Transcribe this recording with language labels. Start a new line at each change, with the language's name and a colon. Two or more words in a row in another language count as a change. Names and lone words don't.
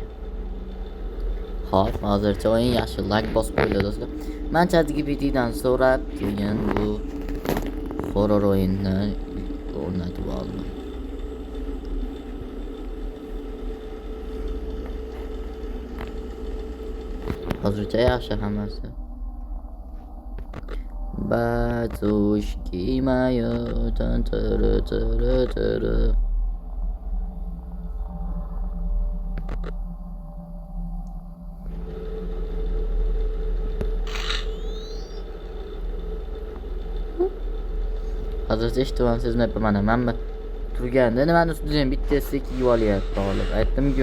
Uzbek: Xo'p, hozircha o'yin yaxshi. Like bosib qo'yinglar do'stlar. Men ChatGPTdan so'rab keyin bu horror o'yinni o'rnatib oldim. Hozircha yaxshi hammasi.
Russian: Батюшки моё, тан-тара-тара-тара.
Uzbek: Hozircha eshitib sezmayapman. Mana turganda nimani ustidan bittasi kiyib olyapti hozir.